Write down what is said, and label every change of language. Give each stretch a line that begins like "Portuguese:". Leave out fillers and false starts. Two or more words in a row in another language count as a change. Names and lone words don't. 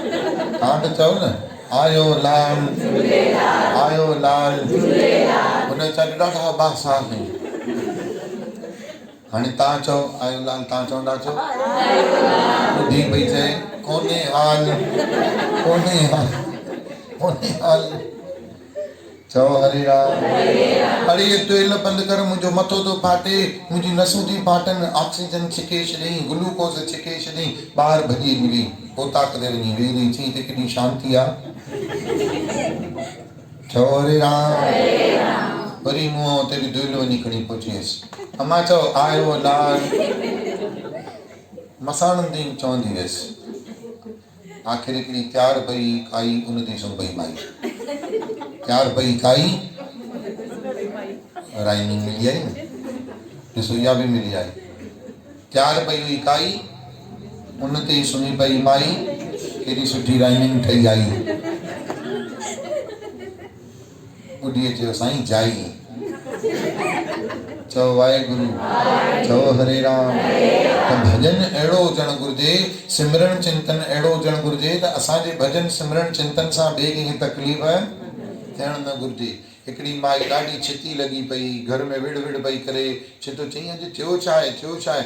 Sindhi: तव्हां त चओ न आयो लाल, आयो लाल। हुन वीचारी ॾाढा बासा में, हाणे तव्हां चओ आयो लाल, तव्हां चवंदा छो? ॿुधी पई चए कोन्हे हाल, कोन्हे हाल, कोन्हे हाल। चओ हरे राम। अरे ये तेल बंदि कर, मुंहिंजो मथो थो फाटे, मुंहिंजी नसूं थी फाटनि, ऑक्सीजन छिके छॾियईं, ग्लूकोस छिके छॾियईं, ॿाहिरि भॼी हली पोता करे वञी वेही रही। चई त केॾी शांती आहे। चओ हरे राम। वरी मुंहुं हुते बि धुइल वञी खणी पहुची अम्मा चओ आयो लाल। मसाणंदी चवंदी हुयसि, आख़िर हिकिड़ी तयारु पई काई उन ते सुम्ही माई, तयारु पई काई राइमिंग मिली आई न, ॾिसो इहा बि मिली आई। तयारु पई हुई काई उन ते सुम्ही पई माई, केॾी सुठी राइमिंग ठही आई। ॿुढीअ चयो साईं जाई। चओ वाहेगुरु, चओ हरे राम। त भॼन अहिड़ो हुजणु घुरिजे, सिमरन चिंतन अहिड़ो हुजणु घुरिजे त असांजे भॼन सिमरन चिंतन सां ॿिए कंहिंखे तकलीफ़ थियणु न घुरिजे। हिकिड़ी माई ॾाढी छिती लॻी पई, घर में विड़ विड़ पई करे, छितो चई अॼु थियो छा आहे, थियो छा आहे?